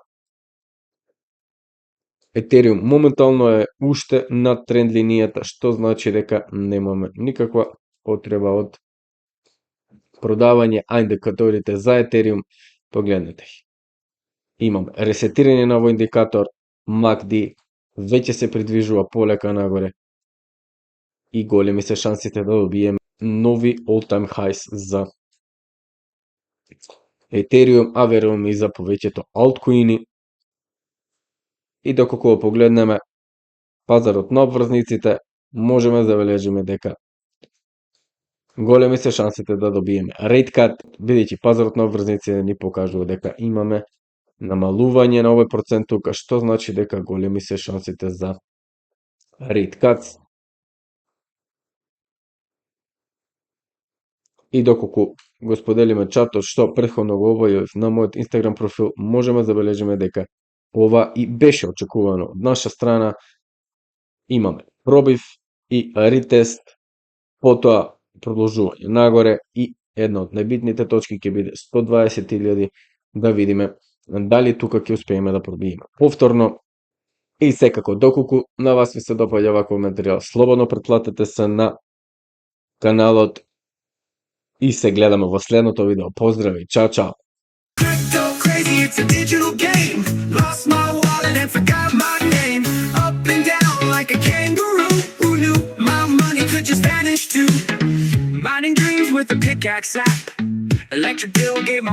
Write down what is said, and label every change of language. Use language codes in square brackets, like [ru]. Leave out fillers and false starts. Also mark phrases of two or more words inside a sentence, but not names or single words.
[mk] Етериум моментално е уште над тренд линијата, што значи дека немаме никаква потреба од продавање, а индикаторите за Етериум, погледнете ги. Имаме ресетирање на овој индикатор, MACD веќе се придвижува полека нагоре и големи се шансите да добиеме нови [en] all-time highs [mk] за Етериум, а веруваме и за повеќето алткоини. И доколку го погледнеме пазарот на обврзниците, можеме да забележиме дека големи се шансите да добиеме [en] rate cut, [mk] бидејќи пазарот на обврзниците ни покажува дека имаме намалување на овој процент тука, што значи дека големи се шансите за [en] rate cuts. [mk] И доколку го споделиме чатот што претходно го објавив на мојот Instagram профил, можеме да забележиме дека ова и беше очекувано од наша страна. Имаме пробив и ретест, потоа продолжување нагоре и една од најбитните точки ќе биде 120.000, да видиме дали тука ќе успееме да пробиеме повторно. И секако, доколку на вас ви се допаѓа ваков материјал, слободно претплатете се на каналот и се гледаме во следното видео. Поздрави, чао, чао! [en] Crypto crazy, it's a digital game. Lost my wallet and forgot my name. Up and down like a kangaroo. Who knew my money could just vanish too? Mining dreams with a pickaxe app. Electric bill gave my